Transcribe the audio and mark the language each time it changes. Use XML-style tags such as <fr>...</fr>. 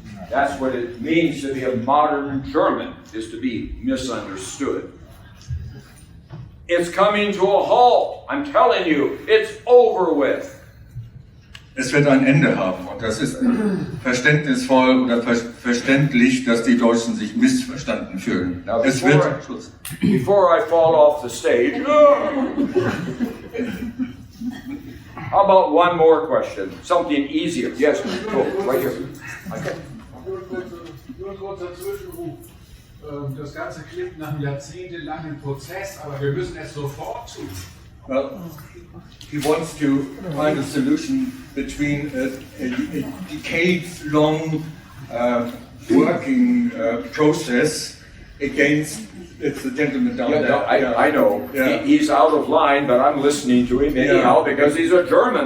<en>That's what it means to be a modern German, is to be misunderstood. It's coming to a halt. I'm telling you, it's over with.</en> <de>Es wird ein Ende haben und das ist verständnisvoll oder verständlich, dass die Deutschen sich missverstanden fühlen.</de> <en>Now,</en> <de>Es wird Schluss.</de> <en>Before I fall off the stage, how about one more question? Something easier. Yes, go, right here. Okay.</en> <de>Nur ein kurzer Zwischenruf. Das Ganze klingt nach einem jahrzehntelangen Prozess, aber wir müssen es sofort tun.</de> <en>Well, he wants to find a solution between a decades-long working process against, it's the gentleman down Yeah, there. no, I know. Yeah. He's out of line, but I'm listening to him anyhow because he's a German.</en>